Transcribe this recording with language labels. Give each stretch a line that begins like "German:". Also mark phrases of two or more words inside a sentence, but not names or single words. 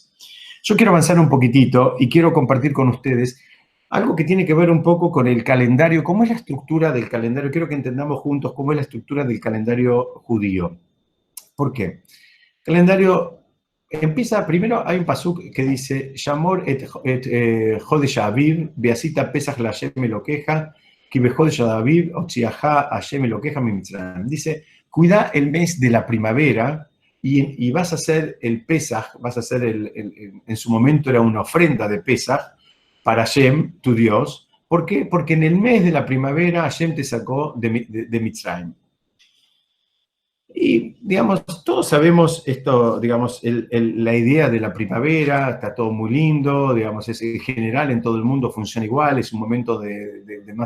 Spanish: Yo quiero avanzar un poquitito y quiero compartir con ustedes algo que tiene que ver un poco con el calendario, cómo es la estructura del calendario. Quiero que entendamos juntos cómo es la estructura del calendario judío. ¿Por qué? El calendario empieza, primero hay un pasuk que dice,
Hebrew: שמור את חודש אביב, ועשית פסח לה׳ אלוקיך, כי בחודש אביב, הוציאך ה׳ אלוקיך ממצרים.
Spanish: Dice, cuida el mes de la primavera, y vas a hacer el Pesaj, vas a hacer en su momento era una ofrenda de Pesaj para Hashem, tu Dios. ¿Por qué? Porque en el mes de la primavera Hashem te sacó de Mitzrayim. Y, digamos, todos sabemos esto, digamos, la idea de la primavera, está todo muy lindo, digamos, es en general en todo el mundo funciona igual, es un momento de más...